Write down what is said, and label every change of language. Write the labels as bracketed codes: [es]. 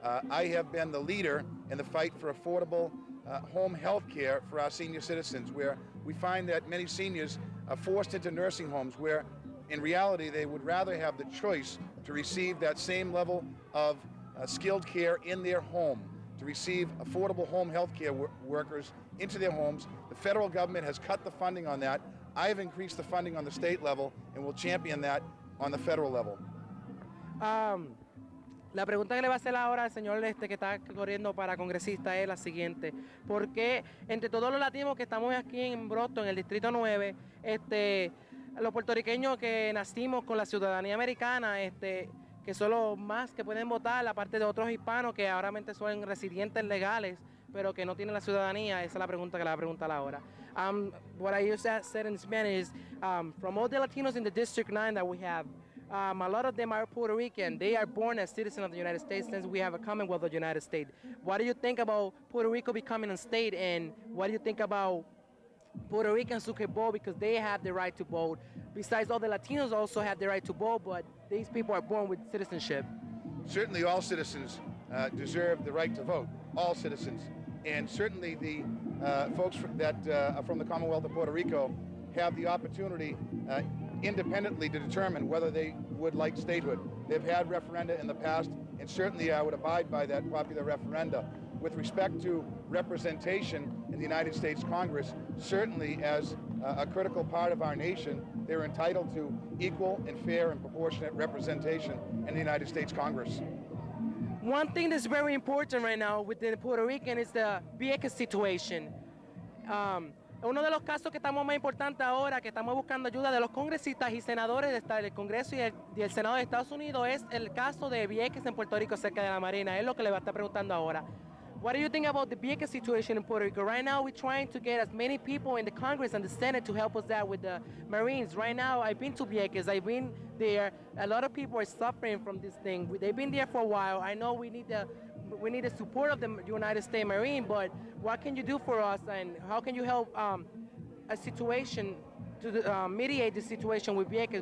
[en] I have been the leader in the fight for affordable home health care for our senior citizens, where we find that many seniors are forced into nursing homes where in reality they would rather have the choice to receive that same level of skilled care in their home, to receive affordable home health care workers into their homes. The federal government has cut the funding on that. I have increased the funding on the state level and will champion that on the federal level. [es] La pregunta que le va a hacer ahora al señor que está corriendo para congresista es la siguiente: ¿por qué entre todos los latinos que estamos aquí en Brockton, en el distrito 9, los puertorriqueños que nacimos con la ciudadanía americana, que son los más que pueden votar, aparte de otros hispanos que ahora son residentes legales, pero que no tienen la ciudadanía? Esa es la pregunta que le va a preguntar ahora. [en] What I used to say in Spanish is, from all the Latinos in the District 9 that we have, a lot of them are Puerto Rican. They are born as citizens of the United States since we have a Commonwealth of the United States. What do you think about Puerto Rico becoming a state, and what do you think about Puerto Ricans who can vote because they have the right to vote? Besides, all the Latinos also have the right to vote, but these people are born with citizenship. Certainly all citizens deserve the right to vote, all citizens. And certainly the folks that are from the Commonwealth of Puerto Rico have the opportunity independently to determine whether they would like statehood. They've had referenda in the past, and certainly I would abide by that popular referenda. With respect to representation in the United States Congress, certainly as a critical part of our nation, they're entitled to equal and fair and proportionate representation in the United States Congress. One thing that's very important right now within Puerto Rican is the Vieques situation. [es] Uno de los casos que estamos más importantes ahora, que estamos buscando ayuda de los congresistas y senadores del Congreso y el Senado de Estados Unidos, es el caso de Vieques en Puerto Rico, cerca de la Marina. Es lo que le va a estar preguntando ahora. [en] What do you think about the Vieques situation in Puerto Rico? Right now, we're trying to get as many people in the Congress and the Senate to help us out with the Marines. Right now, I've been to Vieques. I've been there. A lot of people are suffering from this thing. They've been there for a while. I know we need the support of the United States Marine, but what can you do for us, and how can you help a situation to mediate the situation with Vieques?